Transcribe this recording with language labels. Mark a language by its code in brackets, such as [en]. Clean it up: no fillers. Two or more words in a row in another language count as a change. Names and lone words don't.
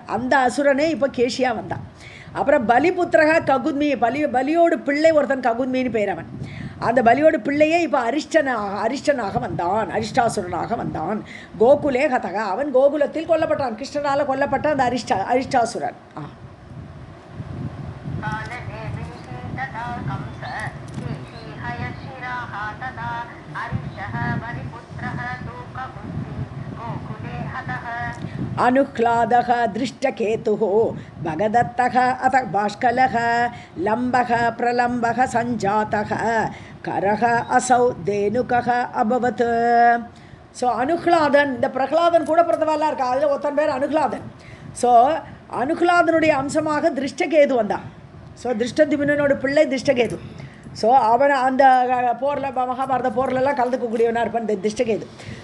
[ta] அந்த அசுரனே இப்போ கேஷியாக வந்தான். அப்புறம் [sa] बलिपुत्रः ककुद्मी, [ta] பலியோடு பிள்ளை ஒருத்தன் ககுத்மின்னு பேர் அவன். அந்த பலியோட பிள்ளையே இப்போ அரிஷ்டனாக வந்தான், அரிஷ்டாசுரனாக வந்தான். [sa] गोकुले हतः, [ta] அவன் கோகுலத்தில் கொல்லப்பட்டான், கிருஷ்ணனால் கொல்லப்பட்ட அந்த அரிஷ்டாசுரன். [sa] अनुह्लादः दृष्टकेतुः भगदत्तः अथ बाष्कलः लम्बः प्रलम्बः सञ्जातः करः असौ धेनुकः अभवत्. [ta] ஸோ அனுஹ்லாதன், இந்த பிரகலாதன் கூட பிறந்தவாலாம் இருக்கா, அதில் ஒருத்தன் பேர் அனுஹ்லாதன். ஸோ அனுஹ்லாதனுடைய அம்சமாக திருஷ்டகேது வந்தான். ஸோ திருஷ்டத்யும்னனோட பிள்ளை திருஷ்டகேது. ஸோ அவன் அந்த போரில் மகாபாரத போர்லெல்லாம் கலந்துக்கக்கூடியவனாக இருப்பான் இந்த திருஷ்டகேது.